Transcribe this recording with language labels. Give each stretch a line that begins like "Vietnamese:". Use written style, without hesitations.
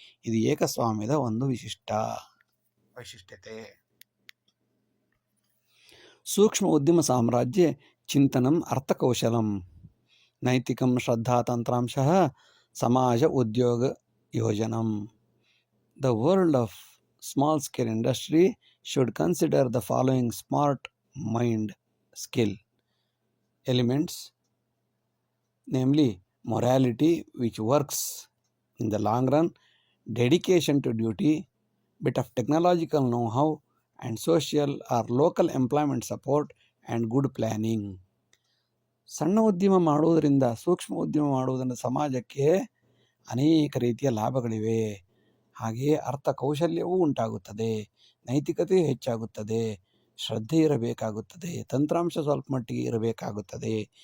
Kannada: ಇದು ಏಕಸ್ವಾಮ್ಯದ ಒಂದು ವೈಶಿಷ್ಟ್ಯತೆ.
Sanskrit: ಸೂಕ್ಷ್ಮ ಉದ್ಯಮ ಸಾಮ್ರಾಜ್ಯ ಚಿಂತನಂ ಅರ್ಥಕೌಶಲಂ ನೈತಿಕಂ ಶ್ರದ್ಧಾತಂತ್ರಾಂಶಃ ಸಮಾಜ ಉದ್ಯೋಗ ಯೋಜನಂ.
English: The world of small scale industry should consider the following smart mind skill elements, namely morality, which works in the long run, dedication to duty, bit of technological know-how, and social or local employment support and good planning.
Kannada: ಸಣ್ಣ ಉದ್ಯಮ ಮಾಡುವುದರಿಂದ, ಸೂಕ್ಷ್ಮ ಉದ್ಯಮ ಮಾಡುವುದರಿಂದ ಸಮಾಜಕ್ಕೆ ಅನೇಕ ರೀತಿಯ ಲಾಭಗಳಿವೆ. ಹಾಗೆಯೇ ಅರ್ಥ ಕೌಶಲ್ಯವೂ ಉಂಟಾಗುತ್ತದೆ, ನೈತಿಕತೆಯೂ ಹೆಚ್ಚಾಗುತ್ತದೆ, ಶ್ರದ್ಧೆ ಇರಬೇಕಾಗುತ್ತದೆ, ತಂತ್ರಾಂಶ ಸ್ವಲ್ಪ ಮಟ್ಟಿಗೆ ಇರಬೇಕಾಗುತ್ತದೆ.